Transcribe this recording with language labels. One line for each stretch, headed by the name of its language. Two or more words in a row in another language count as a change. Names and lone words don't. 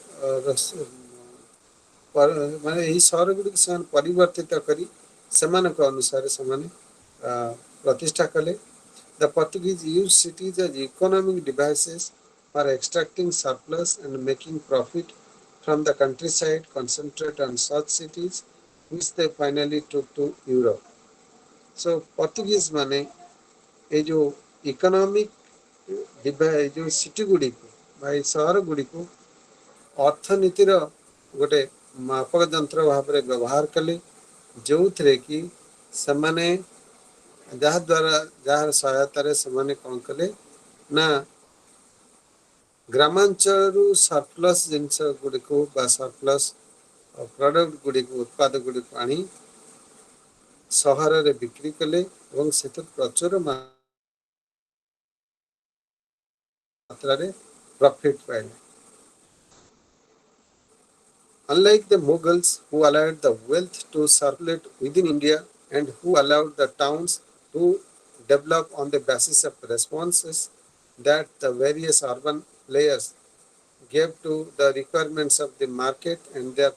Odia: ମାନେ ଏହି ସହର ଗୁଡ଼ିକୁ ସେମାନେ ପରିବର୍ତ୍ତିତ କରି ସେମାନଙ୍କ ଅନୁସାରେ ସେମାନେ ପ୍ରତିଷ୍ଠା କଲେ।
English: The Portuguese used cities as economic devices for extracting surplus and making profit from the countryside, concentrate on such cities which they finally took to Europe.
Odia: So Portuguese ମାନେ ଏଇ ଯୋଉ ଇକୋନୋମିକ ଏଇ ଯୋଉ ସିଟି ଗୁଡ଼ିକୁ ବା ଏଇ ସହର ଗୁଡ଼ିକୁ ଅର୍ଥନୀତିର ଗୋଟେ ମାପକ ଯନ୍ତ୍ର ଭାବରେ ବ୍ୟବହାର କଲେ, ଯେଉଁଥିରେ କି ସେମାନେ ଯାହାଦ୍ୱାରା ଯାହାର ସହାୟତାରେ ସେମାନେ କ'ଣ କଲେ ନା ଗ୍ରାମାଞ୍ଚଳରୁ ସରପ୍ଲସ୍ ଜିନିଷ ଗୁଡ଼ିକୁ ବା
English: surplus product
Odia: ଗୁଡ଼ିକୁ ଉତ୍ପାଦ ଗୁଡ଼ିକୁ ଆଣି ସହରରେ ବିକ୍ରି କଲେ ଏବଂ ସେଥିରୁ ପ୍ରଚୁର ମାତ୍ରାରେ ପ୍ରଫିଟ୍ ପାଇଲେ।
English: Unlike the Mughals, who allowed the wealth to circulate within India and who allowed the towns to develop on the basis of responses that the various urban players gave to the requirements of the market and their